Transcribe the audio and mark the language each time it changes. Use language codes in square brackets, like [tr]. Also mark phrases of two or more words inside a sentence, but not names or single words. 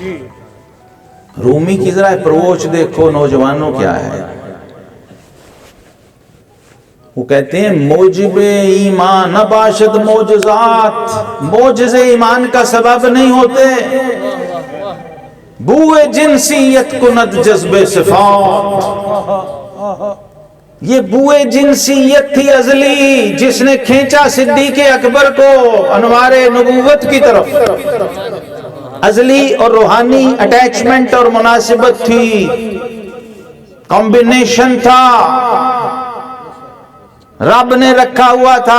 [ur] رومی کی ذرا اپروچ دیکھو نوجوانوں کیا ہے. وہ کہتے ہیں [fa] موجب ایمان نباشد معجزات. [ur] معجزے ایمان کا سبب نہیں ہوتے. [fa] بوئے جنسیت کند جذب صفات. [ur] یہ بوئے جنسیت تھی ازلی جس نے کھینچا صدیق اکبر کو انوار نبوت کی طرف. ازلی اور روحانی اٹیچمنٹ اور مناسبت تھی، کمبینیشن تھا، رب نے رکھا ہوا تھا.